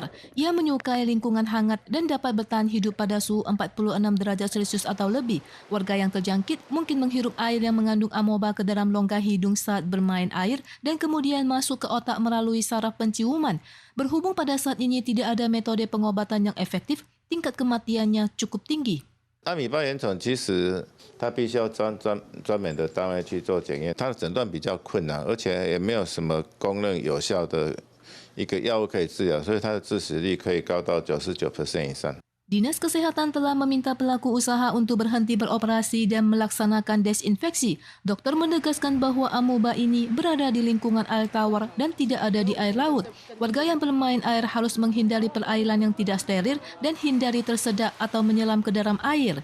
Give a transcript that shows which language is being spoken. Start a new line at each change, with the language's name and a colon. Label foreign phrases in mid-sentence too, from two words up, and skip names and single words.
Indonesian: Ia menyukai lingkungan hangat dan dapat bertahan hidup pada suhu 46 derajat Celcius atau lebih. Warga yang terjangkit mungkin menghirup air yang mengandung amuba ke dalam rongga hidung saat bermain air dan kemudian masuk ke otak melalui saraf penciuman. Berhubung pada saat ini tidak ada metode pengobatan yang efektif, tingkat kematiannya cukup tinggi.
Chinese: 阿米巴原虫其实它必须要专门的单位去做检验，它的诊断比较困难，而且也没有什么公认有效的一个药物可以治疗，所以它的致死率可以高到99% 以上。
Indonesian: Dinas Kesehatan telah meminta pelaku usaha untuk berhenti beroperasi dan melaksanakan desinfeksi. Dokter menegaskan bahwa amuba ini berada di lingkungan air tawar dan tidak ada di air laut. Warga yang bermain air harus menghindari perairan yang tidak steril dan hindari tersedak atau menyelam ke dalam air.